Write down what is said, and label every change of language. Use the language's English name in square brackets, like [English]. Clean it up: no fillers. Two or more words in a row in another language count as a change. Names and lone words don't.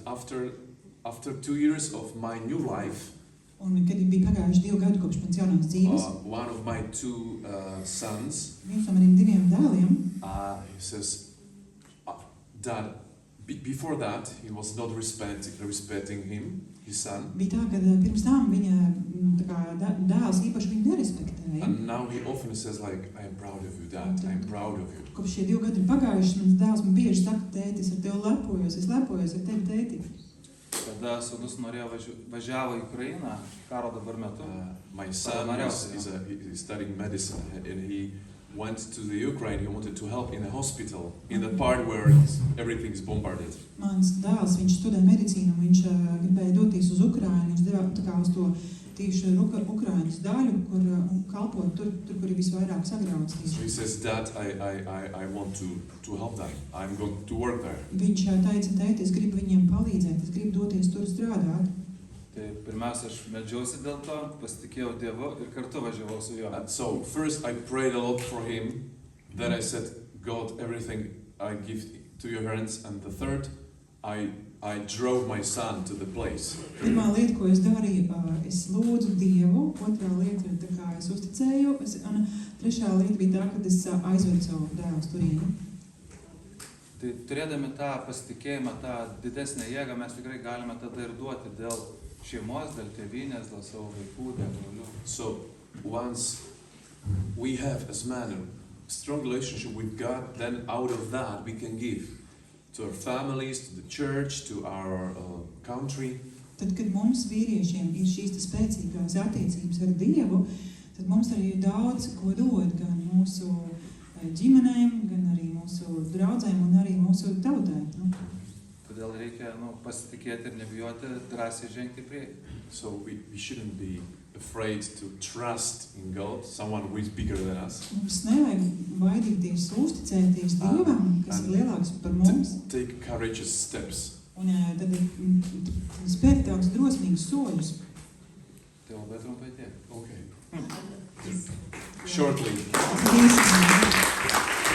[English] And after 2 years of my new life, [Latvian] Un kad bija pagājuši 2 gadi kopš mans jaunās dzīves, [English] one of my 2 sons, [Latvian] viens no maniem 2 dēliem, [English] he says, Dad, before that, he was not respecting him, his son. [Latvian] bija tā, ka pirms tam viņa tā kā dēls īpaši viņu nerespektēja. [English] And now he often says like, I am proud of you, Dad, I am proud of you. [Latvian] Kopš šie 2 gadi ir pagājuši, mans dēls man bieži saka, tēti, es ar tevi lepojos, es lepojos ar tevi, tēti. [Lithuanian] Kada sūnus norėjo važiavo į Ukrainą, karo dabar metu. [English] My son is studying medicine, and he went to the Ukraine. He wanted to help in the hospital, in the part where everything is bombarded. [Latvian] Mans dēls, viņš studē medicīnu, viņš gribēja doties uz Ukrainu, viņš devā tā kā uz to tieši Ukrainas daļu, kur kalpot tur, kur ir visvairāk sagrauts. [English] So he says, Dad, I want to help them. I'm going to work there. [Latvian] Viņš teica, tēti, es gribu viņiem palīdzēt, es gribu doties tur strādāt. [Lithuanian] Tai pirmiausia, aš meldžiausi dėl to, pasitikėjau Dievu ir kartu važiavau su juo. [English] And so first I prayed a lot for him. Then I said, God, everything I give to your hands. And the third, I drove my son to the place. [Latvian] Pirmā lieta, ko es darīju, es lūdzu Dievu, otrā lieta ir tā kā es uzticēju, un trešā lieta bija tā, ka es aizvedu savu dēlu uz turieni. [Lithuanian] Tai turėdami tą pasitikėjimą, tą didesnę jėgą, mes tikrai galime tada ir duoti dėl šeimos, dėl tėvynės, dėl savo vaikų, dėl brolių. [English] So once we have as man a strong relationship with God, then out of that we can give to our families, to the church, to our country. [Latvian] Tad, kad mums vīriešiem ir šīs spēcīgās attiecības ar Dievu, tad mums arī ir daudz ko dot gan mūsu ģimenēm, gan arī mūsu draudzēm un arī mūsu tautai. [Lithuanian] Todėl reikia pasitikėti ir nebijoti drąsiai žengti į priekį. [English] So we shouldn't be afraid to trust in God, someone who is bigger than us. [Latvian] Mums nevajag baidīties uzticēties Dievam, kas ir lielāks par mums. [English] Take courageous steps. [Latvian] Un tad spērt tādus drosmīgus soļus. [Lithuanian] Tai labai trumpai tiek. [English] Okay. Shortly. [Latvian] Paldies.